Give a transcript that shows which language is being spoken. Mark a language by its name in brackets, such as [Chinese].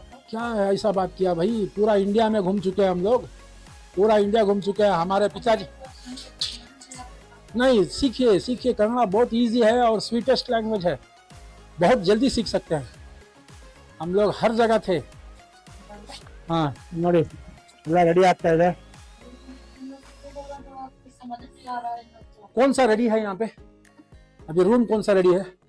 [Hindi] क्या ऐसा बात किया भाई, पूरा इंडिया में घूम चुके हैं हम लोग, पूरा इंडिया घूम चुके हैं। हमारे पिताजी नहीं, सीखिए कन्नड़ा बहुत इजी है और स्वीटेस्ट लैंग्वेज है, बहुत जल्दी सीख सकते हैं। हम लोग हर जगह थे। [Kannada] हाँ नोड़ी ಎಲ್ಲ रेडी ಆಗ್ತಾ ಇದೆ। [Hindi] कौन सा रेडी है यहाँ पे अभी, रूम कौन सा रेडी है?